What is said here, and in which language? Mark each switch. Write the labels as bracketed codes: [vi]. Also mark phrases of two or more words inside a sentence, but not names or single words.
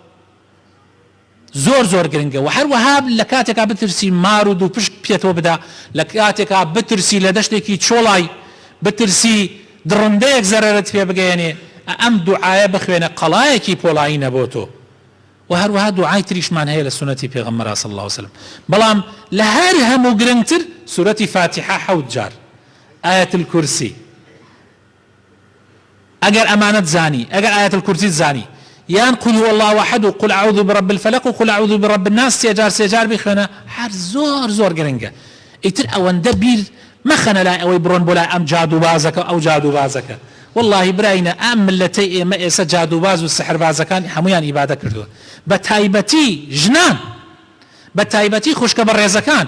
[ckb] زۆر زۆر گرنگە و هەروەها لە کاتێکا بترسی مار و دوو پشت پێتەوە بدا لە کاتێکا بترسی لە دەشتێکی چۆڵای بترسی دڕندەیەک زەرەرت پێ بگەێنێ ئەم دوعایە بخوێنە قەڵایەکی پۆڵاینە بۆ تۆ و هەروەها دوعای تریشمان هەیە لە سونەتی پێغەمبەر [ar] صلی الله عليه وسلم. [ckb] بەڵام لە هەر هەموو گرنگتر سورەتی فاتحە 7 جار، ئایەت الکورسی ئەگەر ئەمانەت زانی، ئەگەر ئایەت الکورسی زانی، یان [ar] قل هو الله احد [ckb] و [ar] قل اعوذ برب الفلق [ckb] و [ar] قل اعوذ برب الناس [ckb] سێ جار بخوێنە، هەر زۆر گرنگە. ئیتر ئەوەندە بیر مەخەنە لای ئەوەی بڕۆن بۆ لای ئەم جادوبازەکە ئەو جادوبازەکە. والله براینە ئەم ملەتەی ئێمە ئێستا جادوباز و سحربازەکان هەمویان ئیبادە کردووە، بە تایبەتی ژنان، بە تایبەتی خوشکە بەڕێزەکان.